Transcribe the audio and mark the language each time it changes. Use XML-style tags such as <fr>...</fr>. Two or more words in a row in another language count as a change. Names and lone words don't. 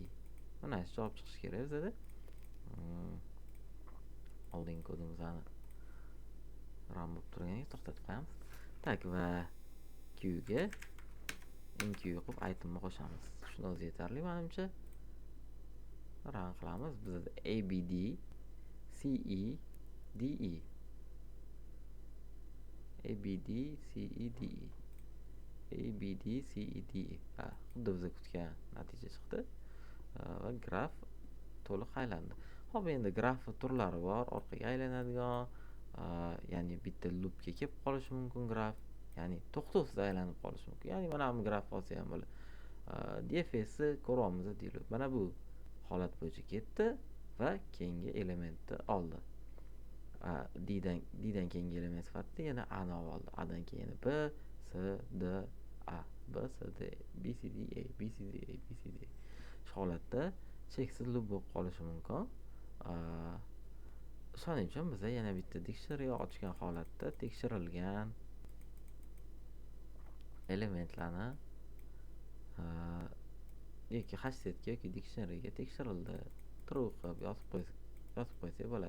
<uz>Mana shu javob chiqishi kerak bizda. Oldingi kodimizni run bo'lib turganiga to'xtatib qo'yamiz. Tak, va Qga NQ qilib itemni qo'shamiz. Shuni o'zi yetarli menimcha. Run qilamiz. Bizda ABD CE DE ABD CE DE ABD CE DE. Xuddi biz kutgan natija chiqdi. Va graf to'liq aylandi. Hop, endi graf turlari bor. Orqaga aylanadigan, ya'ni bitta loopga kelib qolishi mumkin graf. Ya'ni to'xtovsiz aylanib qolishi mumkin. Ya'ni mana bu graf olsa ham bo'ladi. DFSni ko'ryapmiz deylik. Mana bu holat bo'yicha ketdi va keyingi elementni oldi. D'dan keyingi element sifatida yana A ni oldi. A'dan keyin B, C, D, A, B, C, D, B, C, D, A, B, C, D, A, B, C, D. Shu holatda cheksiz loop bo'lib qolishi mumkin. Shuning uchun biz yana bitta dictionary ochgan holatda tekshirilgan elementlarni yoki hashsetga yoki dictionaryga tekshirildi true qilib yozib qo'ysak bo'ladi.</uz>